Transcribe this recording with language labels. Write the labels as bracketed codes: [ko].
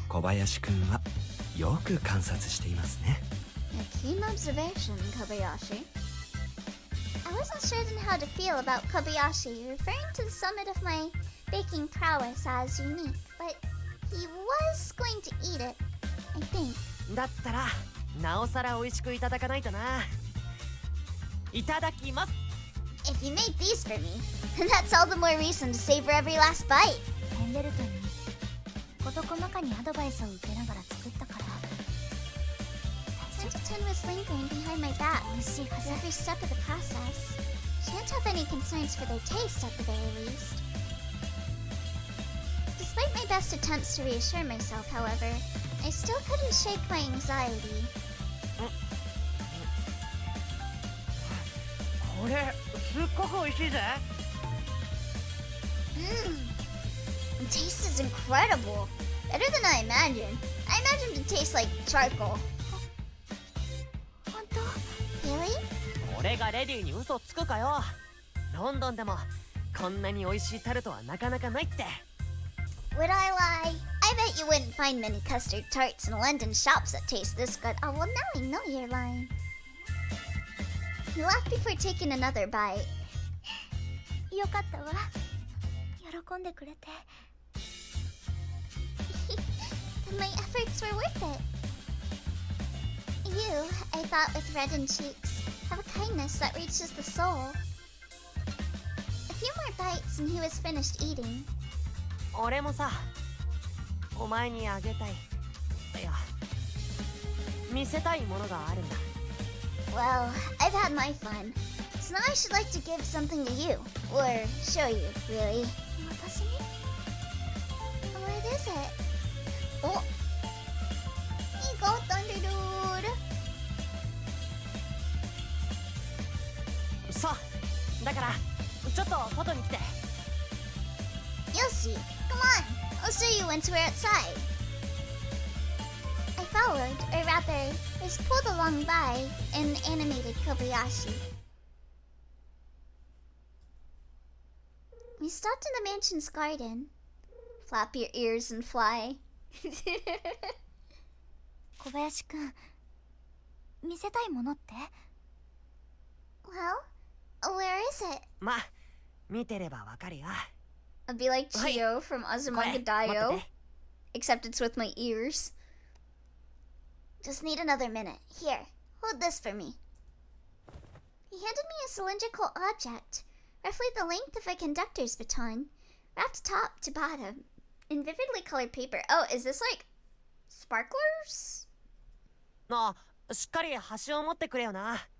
[ja] 小林くんはよく観察していますね [en] A keen observation, Kobayashi. I wasn't certain how to feel about Kobayashi referring to the summit of my baking prowess as unique, but he was going to eat it, I think. [ja] だったらなおさら美味しくいただかないとな。いただきます。 [en] If you made these for me, then that's all the more reason to savor every last bite. [ja] ヘンデルトンに事細かにアドバイスを受けながら作ったから。 [en] Pendleton was lingering behind my back with every step of the process. Shan't have any concerns for their taste at the very least. Despite my best attempts to reassure myself, however, I still couldn't shake my anxiety. [ja] これすっごく美味しいぜ。 [en] The taste is incredible. Better than I imagined. I imagined it tastes like charcoal. [ja] 本当？ [en] Really? [ja] 俺がレディーに嘘つくかよ。ロンドンでもこんなに美味しいタルトはなかなかないって。 [en] Would I lie? I bet you wouldn't find many custard tarts in London shops that taste this good. Oh, well, now I know you're lying. He laughed before taking another bite. [ja] よかったわ。喜んでくれて。 [en] Then my efforts were worth it. You, I thought with reddened cheeks, have a kindness that reaches the soul. A few more bites and he was finished eating. [ja] 俺もさ、お前にあげたい。いや、見せたいものがあるんだ。 [en] Well, I've had my fun. So now I should like to give something to you. Or show you, really. [ja] 私に？ [en] What is it? Oh! Here you go, Thunder Dude! [ja] さあ、だからちょっと外に来て。 [en] You'll see. Come on, I'll show you once we're outside. I followed, or rather, was pulled along by an animated Kobayashi. We stopped in the mansion's garden. Flap your ears and fly. [ja] 小林くん、見せたいものって？ [en] Well, where is it? [ja] まあ、見てればわかるよ。 [en] I'll be like Chio from [ja] これ、待って [en] Daioh, [ja] て。 [en] except it's with my ears. Just need another minute. Here, hold this for me. He handed me a cylindrical object, roughly the length of a conductor's baton, wrapped top to bottom, in vividly colored paper. Oh, is this like sparklers? [ja] あ、しっかり端を持ってくれよな。